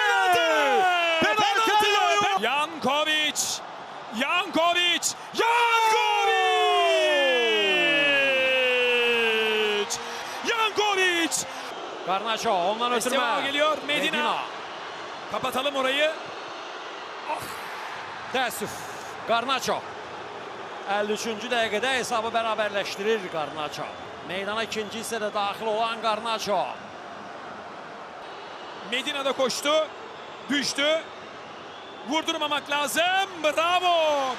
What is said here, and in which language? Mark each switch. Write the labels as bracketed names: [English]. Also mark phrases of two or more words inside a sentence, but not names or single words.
[Turkish] Jankovic. Garnacho ondan ötürme. Estevao geliyor. Medina. Kapatalım orayı. [Azerbaijani] Təəssüf. Garnacho. 53-cü dəqiqədə hesabı bərabərləşdirir Garnacho. Meydana ikinci hissədə daxil olan Garnacho. [Turkish] Medina da koştu. Düştü. Vurdurmamak lazım. Bravo.